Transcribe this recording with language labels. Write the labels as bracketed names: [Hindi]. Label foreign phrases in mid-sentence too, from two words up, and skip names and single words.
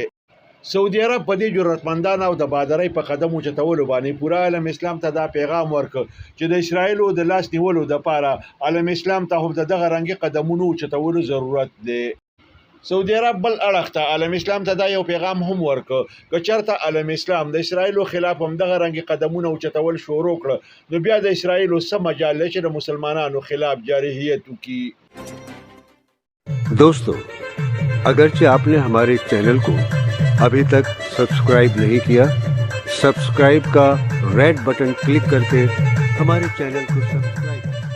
[Pashto] سعودي عرب په دې جرأتمندانه او د بادرۍ په قدم اوچتولو باندې پوره عالم اسلام ته دا پیغام ورکړ چې د اسرائیلو د لاس نیولو دپاره عالم اسلام ته هم د دغه رنګې قدمونو اوچتولو ضرورت دی. سعودي عرب بل اړخ ته عالم اسلام ته دا یو پیغام هم ورکړ که چېرته عالم اسلام د اسرائیلو خلاف هم دغه رنګې قدمونه اوچتول شروع کړه، نو بیا د اسرائیلو څه مجال دی چې د مسلمانانو خلاف جارحیت وکړي. [Urdu] دوستو، اگرچہ آپ نے ہمارے چینل کو ابھی تک سبسکرائب نہیں کیا، سبسکرائب کا [English] red button [Urdu] کلک کر کے ہمارے چینل کو سبسکرائب